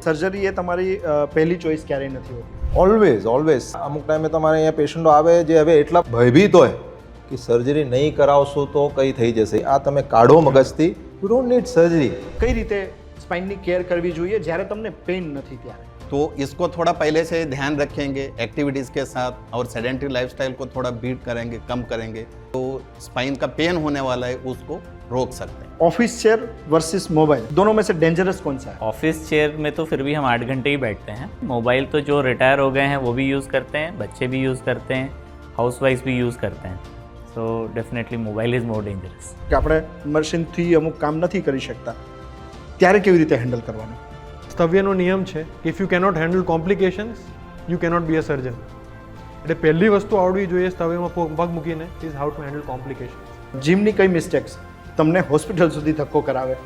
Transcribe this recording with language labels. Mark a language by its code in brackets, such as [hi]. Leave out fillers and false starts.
[gu] Surgery એ તમારી પહેલી choice ક્યારેય નથી હોતી. ઓલવેઝ અમુક ટાઈમે તમારે અહીંયા પેશન્ટો આવે જે હવે એટલા ભયભીત હોય કે સર્જરી નહીં કરાવશો તો કઈ થઈ જશે. આ તમે કાઢો મગજથી, [en] You don't need surgery. [gu] કઈ રીતે સ્પાઇનની કેર કરવી જોઈએ જ્યારે તમને પેઇન નથી ત્યારે? [hi] तो इसको थोड़ा पहले से ध्यान रखेंगे एक्टिविटीज़ के साथ और सेडेंटरी लाइफस्टाइल को थोड़ा बीट करेंगे, कम करेंगे तो स्पाइन का पेन होने वाला है उसको रोक सकते हैं. ऑफिस चेयर वर्सेस मोबाइल, दोनों में से डेंजरस कौन सा है? ऑफिस चेयर में तो फिर भी हम 8 घंटे ही बैठते हैं. मोबाइल तो जो रिटायर हो गए हैं वो भी यूज़ करते हैं, बच्चे भी यूज़ करते हैं, हाउसवाइफ भी यूज़ करते हैं. [en] So definitely mobile is more dangerous. [gu] કે આપણે મશીનથી અમુક કામ નથી કરી શકતા ત્યારે કેવી રીતે હેન્ડલ કરવાનું? તવ્યનો નિયમ છે, [en] If you cannot handle complications you cannot be a surgeon. [gu] એટલે પહેલી વસ્તુ આવડવી જોઈએ તવ્યમાં પગ મૂકીને [en] Is how to handle complications. [gu] જીમની કઈ મિસ્ટેક્સ તમને હોસ્પિટલ સુધી ધક્કો કરાવે?